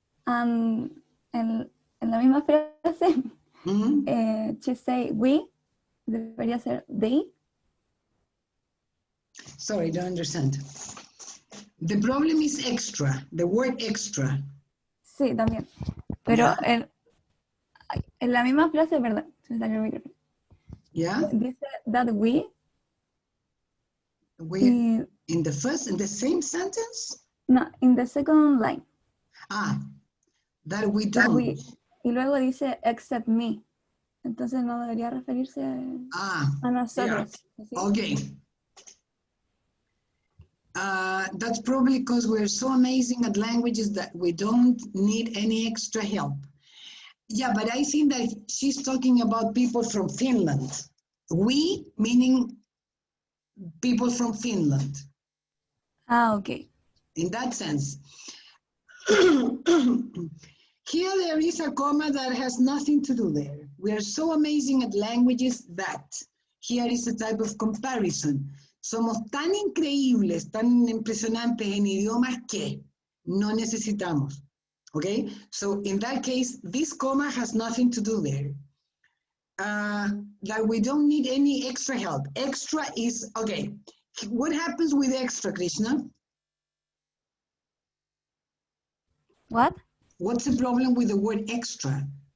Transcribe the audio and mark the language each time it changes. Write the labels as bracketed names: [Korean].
[Spanish] En la misma frase, [English] she say we, [Spanish] debería ser [English] they. Sorry, don't understand. The problem is extra, the word extra. [Spanish] Sí, también. Pero en la misma frase, ¿verdad? Se me salió el micrófono. [English] Yeah? [Spanish] Dice [English] that we. In the same sentence? No, in the second line. That we don't. [Spanish] Y luego dice [English] except me. [Spanish] Entonces no debería referirse a nosotros. [English] Yeah. Okay. That's probably because we're so amazing at languages that we don't need any extra help. Yeah, but I think that she's talking about people from Finland. We, meaning people from Finland. Okay. In that sense. Here there is a comma that has nothing to do there. We are so amazing at languages that here is a type of comparison. [Spanish] Somos tan increíbles, tan impresionantes en idiomas que no necesitamos. [English] Okay? So in that case, this comma has nothing to do there. That we don't need any extra help. Extra is, okay. What happens with extra, Krishna? What? What's the problem with the word extra?